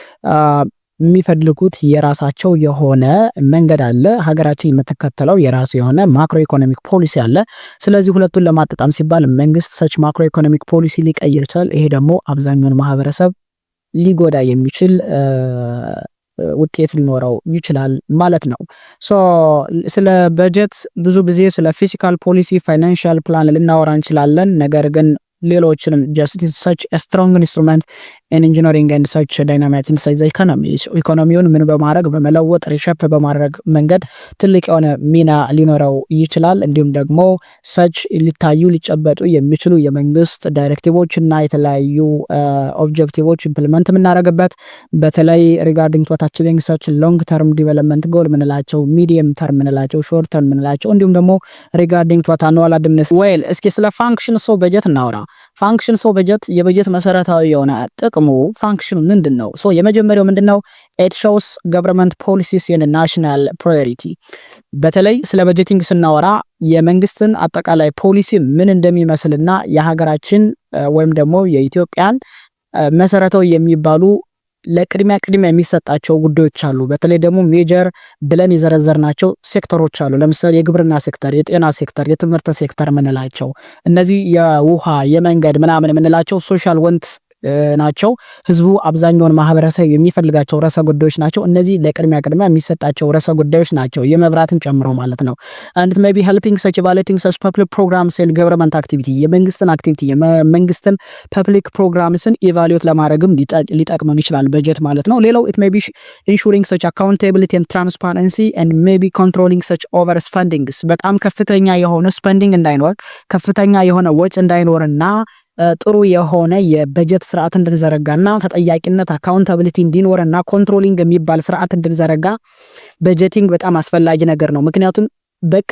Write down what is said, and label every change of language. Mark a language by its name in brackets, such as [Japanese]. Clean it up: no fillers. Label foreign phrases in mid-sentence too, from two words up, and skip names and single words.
[Amharic] የሚፈልጉት የራሳቸው የሆነ መንገድ አለ ሀገራችን የምትከተለው የራሱ የሆነ [English] macro economic policy [Amharic] አለ ስለዚህ ሁለቱን ለማጣጣም ሲባል መንግስት [English] such macro economic policy [Amharic] ሊቀይር ይችላል ይሄ ደግሞ አብዛኛውን ማህበረሰብ ሊጎዳ የሚችል ውጤት ሊኖረው ይችላል ማለት ነው ሶ ስለ በጀት ብዙ ጊዜ ስለ [English] fiscal policy financial [Amharic] ፕላን ልናወራ እንችላለን ነገር ግን ሌሎችንም [English] just such a strong instrument in engineering and such dynamic inside the economy [Amharic] ኢኮኖሚውን ምን በማድረግ በመለወጥ ሪሸፕ በማድረግ መንገድ ትልቅ የሆነ ሚና ሊኖረው ይችላል እንዲሁም ደግሞ such ሊታዩ ሊጨበጡ የሚችሉ የመንግስት ዳይሬክቲቮች እና የተለያዩ ኦብጀክቲቮች ኢምፕሊመንት የምናደርግበት በተለይ [English] regarding to achieving such long term development goal [Amharic] ምንላቸው [English] medium term [Amharic] ምንላቸው short [English] term [Amharic] ምንላቸው እንዲሁም ደግሞ [English] regarding to annual administration well [Amharic] እስኪ ስለ [English] functions of budget እናውራ functions of budget [Amharic] የበጀት መሰረታዊ የሆነ ጥቅሙ ፋንክሽኑ ምንድነው ሶ የመጀመሪያው ምንድነው [English] it shows government policies and national priority [Amharic] በተለይ ስለ በጀቲንግ ስናወራ የመንግስትን አጠቃላይ ፖሊሲ ምን እንደሚመስልና የሀገራችን ወይም ደግሞ የኢትዮጵያን መሰረታዊ የሚባሉ ለቅድሚያ የሚሰጣቸው ጉዳዮች አሉ በተለይ ደግሞ ሜጀር ብለን የዘረዘርናቸው ሴክተሮች አሉ ለምሳሌ የግብርና ሴክተር የጤና ሴክተር የትምህርት ሴክተር ምንላቸው እነዚህ የውሃ የመንገድ ምናምን ምንላቸው [English] social want [Amharic] ናቸው። ህዝቡ አብዛኛውን ማህበረሰብ የሚፈልጋቸው ርዕሰ ጉዳዮች ናቸው። እነዚህ ለቅድሚያ የሚሰጣቸው ርዕሰ ጉዳዮች ናቸው፣ የመብራትን ጨምሮ ማለት ነው። [English] and maybe helping such evaluating such public programs and government activity [Amharic] የመንግስትን አክቲቪቲ የመንግስትን ፐብሊክ ፕሮግራምስን ኢቫሉዌት ለማድረግም ሊጠቅመን ይችላል በጀት ማለት ነው። ሌላው [English] it may be ensuring such accountability and transparency and maybe controlling such over spendings [Amharic] በጣም ከፍተኛ የሆነ ስፔንዲንግ እንዳይኖር ከፍተኛ የሆነ ወጪ እንዳይኖርና ጥሩ የሆነ የበጀት ስርዓት እንድንዘረጋና ተጠያቂነት አካውንታቢሊቲ እንዲኖርና ኮንትሮሊንግ የሚባል ስርዓት እንድንዘረጋ በጀቲንግ በጣም አስፈላጊ ነገር ነው። ምክንያቱም በቅድ